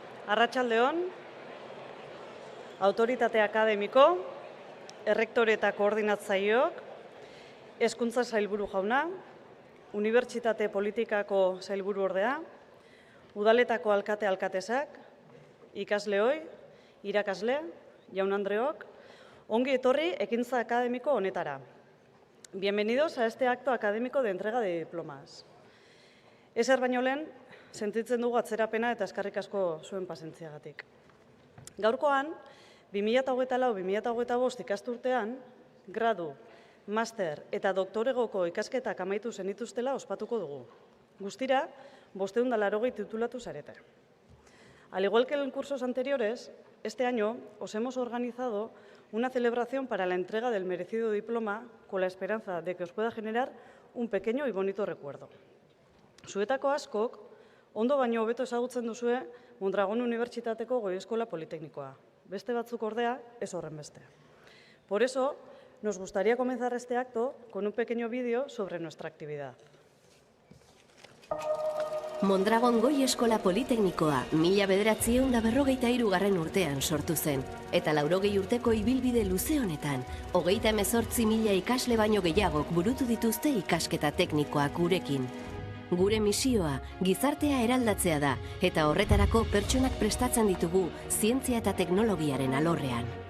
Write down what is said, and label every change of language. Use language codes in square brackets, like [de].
[eu] Arratsaldeon, autoritate akademiko, errektore eta koordinatzaileok, hezkuntza sailburu jauna, unibertsitate politikako sailburu ordea, udaletako alkate-alkatesak, ikasleoi, irakasle, jaun-andreok, ongi etorri ekintza akademiko honetara. [es] Bienvenidos a este acto académico de entrega de diplomas. [eu] Ezer baino lehen, sentitzen dugu atzerapena eta eskerrik asko zuen pasentziagatik. Gaurkoan, 2024-2025 ikasturtean, gradu, master eta doktoregoko ikasketak amaitu zenituztela ospatuko dugu. Guztira, 580 titulatu zarete. [es] Al igual que en cursos anteriores, este año os hemos organizado una celebración para la entrega del merecido diploma con la esperanza de que os pueda generar un pequeño y bonito recuerdo. [eu] Zuetako askok, ondo baino hobeto ezagutzen duzue Mondragon Unibertsitateko Goi Eskola Politeknikoa. Beste batzuk ordea, ez horrenbeste. [es] Por eso, nos gustaría comenzar este acto con un pequeño vídeo sobre nuestra actividad. [eu] Mondragon Goi Eskola Politeknikoa 1953 urtean sortu zen, eta 80 urteko ibilbide luze honetan, 38.000 ikasle baino gehiagok burutu dituzte ikasketa teknikoak gurekin. Gure misioa gizartea eraldatzea da, eta horretarako pertsonak prestatzen ditugu zientzia eta teknologiaren alorrean.